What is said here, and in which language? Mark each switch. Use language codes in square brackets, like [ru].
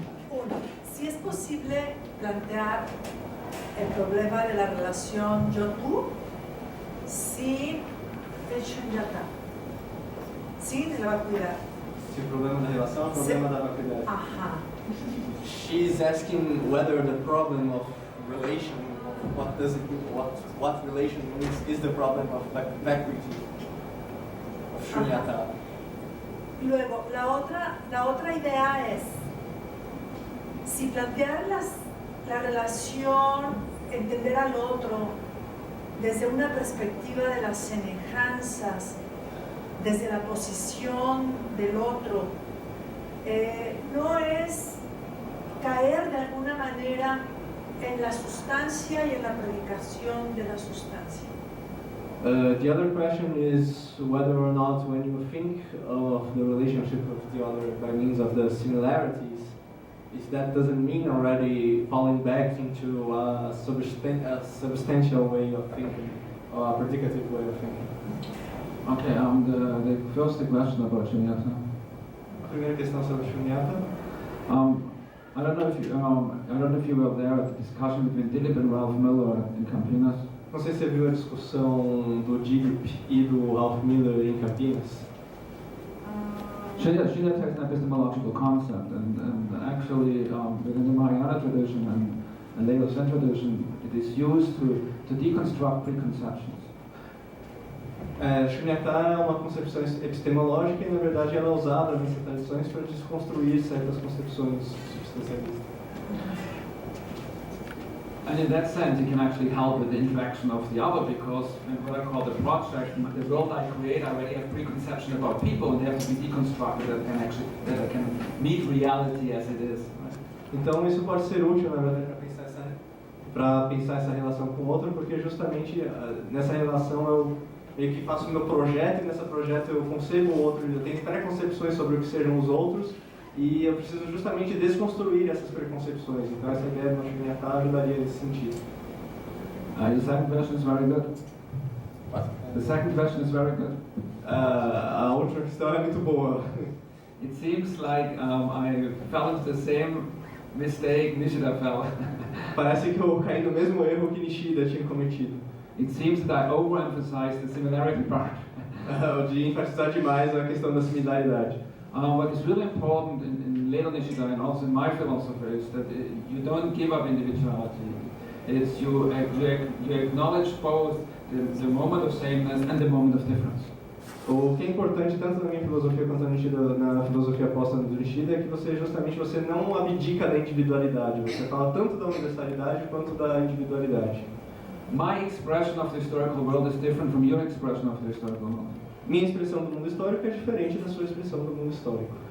[es] Uno, si es posible plantear el problema de la relación yo-tú sin el shunyata, sin la vacuidad. [pt] Se o problema da relação é o problema da vacuidade. Ajá. [en] She's asking whether the problem of relation, what relation means, is the problem of vacuity, of shunyata. [es] Luego, la otra idea es, si plantear la relación, entender al otro desde una perspectiva de las semejanzas, desde la posición del otro, no es caer de alguna manera en la sustancia y en la predicación de la sustancia. [en] The other question is whether or not when you think of the relationship of the other by means of the similarities, if that doesn't mean already falling back into a substantial way of thinking, or a predicative way of thinking. Okay, the first question about shunyata. [pt] A primeira questão sobre shunyata. [en] I don't know if you were there at the discussion between Dilip and Ralph Miller in Campinas. [pt] Não sei se você viu a discussão do Dilip e do Ralph Miller em Campinas. [en] Shunyata is an epistemological concept, and actually within the Mahayana tradition and later Zen tradition, it is used to deconstruct preconceptions. [pt] Shunyata é uma concepção epistemológica e, na verdade, ela é usada nessas tradições para desconstruir certas concepções substancialistas. [en] And in that sense, it can actually help with the interaction of the other, because in what I call the project, the world I create, I already have preconception about people, and they have to be deconstructed that can meet reality as it is. [pt] Então, isso pode ser útil, na verdade, para pensar essa relação com o outro, porque justamente nessa relação eu meio que faço o meu projeto, e nessa projeto eu concebo o outro, eu tenho preconcepções sobre o que sejam os outros, e eu preciso justamente desconstruir essas preconcepções. Então essa ideia do Shunyata ajudaria nesse sentido. [en] The second question is very good. What? The second question is very good. [pt] A última questão é muito boa. [en] It seems like I fell into the same mistake Nishida fell. [pt] Parece que eu caí no mesmo erro que Nishida tinha cometido. [en] It seems that I overemphasized the similarity part. [pt] De enfatizar demais a questão da similaridade. [en] What is really important in later Nishida and also in my philosophy is that you don't give up individuality. It's you acknowledge both the moment of sameness and the moment of difference. [pt] O que é importante tanto na minha filosofia quanto na filosofia posta do Nishida é que você não abdica da individualidade. Você fala tanto da universalidade quanto da individualidade. [en] My expression of the historical world is different from your expression of the historical world. [pt] Minha expressão do mundo histórico é diferente da sua expressão do mundo histórico.